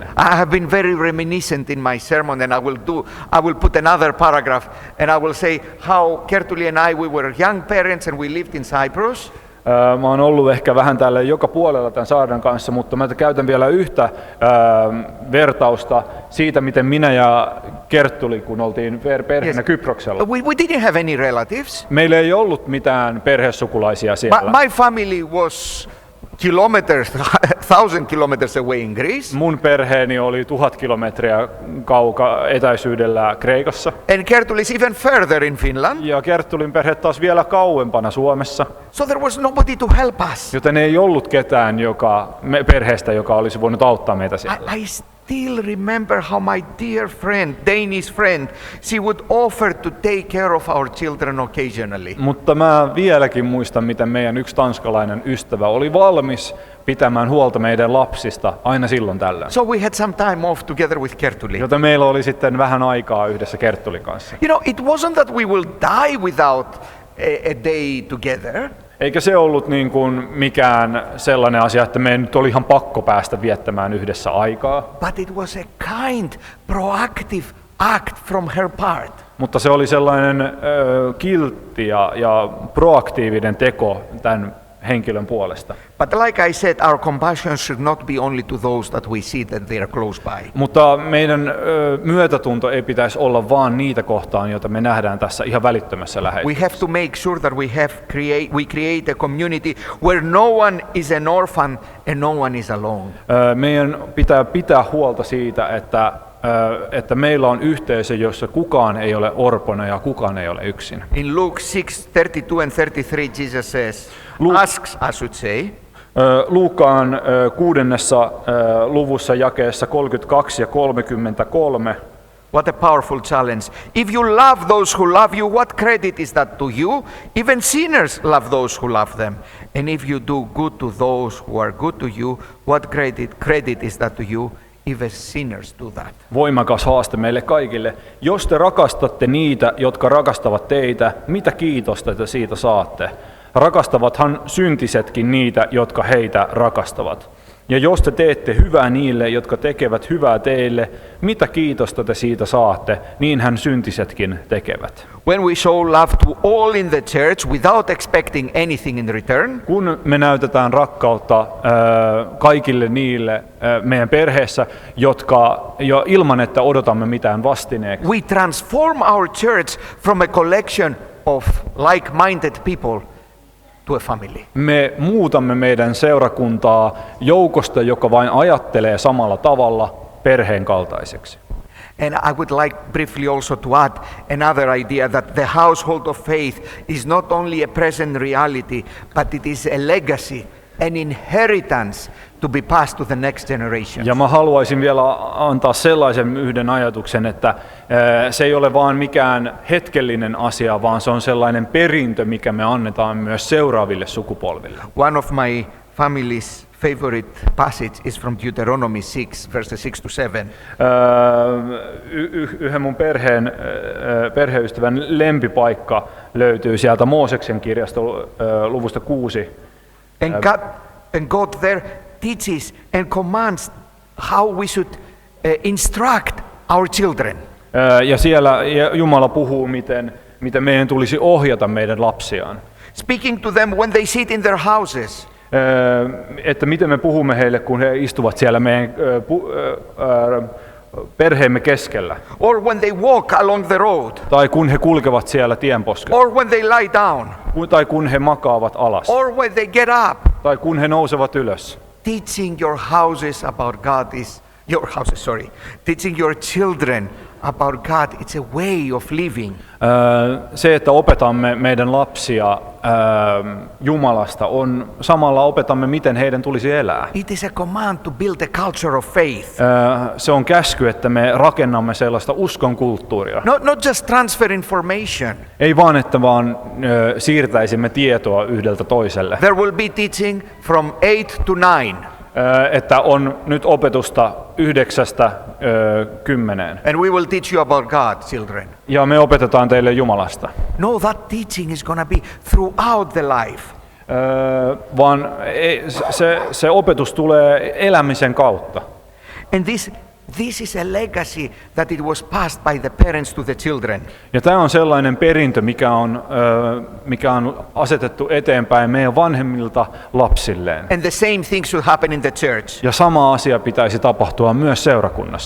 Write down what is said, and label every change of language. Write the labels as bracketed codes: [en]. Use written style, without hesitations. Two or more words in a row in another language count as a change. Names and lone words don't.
[en] I have been very reminiscent in my sermon, and I will put another paragraph, and I will say how Kertuli and we were young parents and we lived in Cyprus. [fi] Mä oon ollut ehkä vähän tälle joka puolella tämän saarnan kanssa, mutta mä käytän vielä yhtä vertausta siitä, miten minä ja Kerttuli, kun oltiin perheenä Kyproksella. [en] We didn't have any relatives. [fi] Meillä ei ollut mitään perhesukulaisia siellä. [en] My family was kilometers, 1,000 kilometers away in Greece. [fi] Mun perheeni oli 1000 kilometriä etäisyydellä Kreikassa. [en] And Kertuli is even further in Finland. [fi] Ja Kerttulin perhe taas vielä kauempana Suomessa. [en] So there was nobody to help us. [fi] Joten ei ollut ketään perheestä, joka olisi voinut auttaa meitä siellä. [en] I still remember how my dear friend, Danish friend, she would offer to take care of our children occasionally. [fi] Mutta mä vieläkin muistan, miten meidän yksi tanskalainen ystävä oli valmis pitämään huolta meidän lapsista aina silloin tällöin. [en] So we had some time off together with Kertuli. [fi] Joten meillä oli sitten vähän aikaa yhdessä Kerttulin kanssa. [en] You know, it wasn't that we will die without a day together. [fi] Eikä se ollut niin kuin mikään sellainen asia, että meidän nyt oli ihan pakko päästä viettämään yhdessä aikaa. [en] But it was a kind, proactive act from her part. [fi] Mutta se oli sellainen kiltti ja proaktiivinen teko tämän henkilön puolesta. [en] But like I said, our compassion should not be only to those that we see that they are close by. [fi] Mutta meidän myötätunto ei pitäisi olla vaan niitä kohtaan, joita me nähdään tässä ihan välittömässä läheisyydessä. [en] We have to make sure that we create a community where no one is an orphan and no one is alone. [fi] Meidän pitää huolta siitä, että meillä on yhteisö, jossa kukaan ei ole orpona ja kukaan ei ole yksin. [en] In Luke 6:32 and 33 Jesus says, asks, I should say, [fi] Luukaan 6. luvussa jakeessa 32 ja 33 [en] What a powerful challenge. If you love those who love you, what credit is that to you? Even sinners love those who love them. And if you do good to those who are good to you, what credit is that to you? Even sinners do that. [fi] Voimakas haaste meille kaikille. Jos te rakastatte niitä, jotka rakastavat teitä, mitä kiitosta te siitä saatte? Rakastavathan syntisetkin niitä, jotka heitä rakastavat. Ja jos te teette hyvää niille, jotka tekevät hyvää teille, mitä kiitosta te siitä saatte, niinhän syntisetkin tekevät. [en] When we show love to all in the church without expecting anything in return, [fi] Kun me näytetään rakkautta kaikille niille meidän perheessä, jotka jo ilman, että odotamme mitään vastineeksi, [en] we transform our church from a collection of like-minded people to a family. [fi] me muutamme meidän seurakuntaa joukosta, joka vain ajattelee samalla tavalla, perheen kaltaiseksi. [en] And I would like briefly also to add another idea that the household of faith is not only a present reality, but it is a legacy, an inheritance to be passed to the next generation. [fi] Ja mä haluaisin vielä antaa sellaisen yhden ajatuksen, että se ei ole vaan mikään hetkellinen asia, vaan se on sellainen perintö, mikä me annetaan myös seuraaville sukupolville. [en] One of my family's favorite passage is from Deuteronomy 6, verses 6 to 7. [fi] Yhden mun perheystävän lempipaikka löytyy sieltä Mooseksen kirjasta luvusta 6. [en] And God there teaches and commands how we should instruct our children. [fi] Ja siellä Jumala puhuu, miten meidän tulisi ohjata meidän lapsiaan. [en] Speaking to them when they sit in their houses. [fi] Että miten me puhumme heille, kun he istuvat siellä meidän perheemme keskellä. [en] Or when they walk along the road. [fi] Tai kun he kulkevat siellä tienposkella. [en] Or when they lie down. [fi] Tai kun he makaavat alas. [en] Or when they get up. [fi] Tai kun he nousevat ylös. [en] Teaching your houses about God is teaching your children about God, it's a way of living. [fi] Se, että opetamme meidän lapsia Jumalasta, on samalla opetamme, miten heidän tulisi elää. [en] It is a command to build a culture of faith. [fi] Se on käsky, että me rakennamme sellaista uskon kulttuuria. [en] Not just transfer information. [fi] Ei vaan, että siirtäisimme tietoa yhdeltä toiselle. [en] There will be teaching from 8 to 9. [fi] Että on nyt opetusta 9–10. [en] And we will teach you about God, children. [fi] Ja me opetetaan teille Jumalasta. [en] No, that teaching is going to be throughout the life. [fi] Vaan se opetus tulee elämisen kautta. [en] And this is a legacy that it was passed by the parents to the children. [fi] Ja tämä on sellainen perintö, mikä on asetettu eteenpäin meidän vanhemmilta lapsilleen. [en] And the same thing should happen in the church. [fi] Ja sama asia pitäisi tapahtua myös seurakunnassa.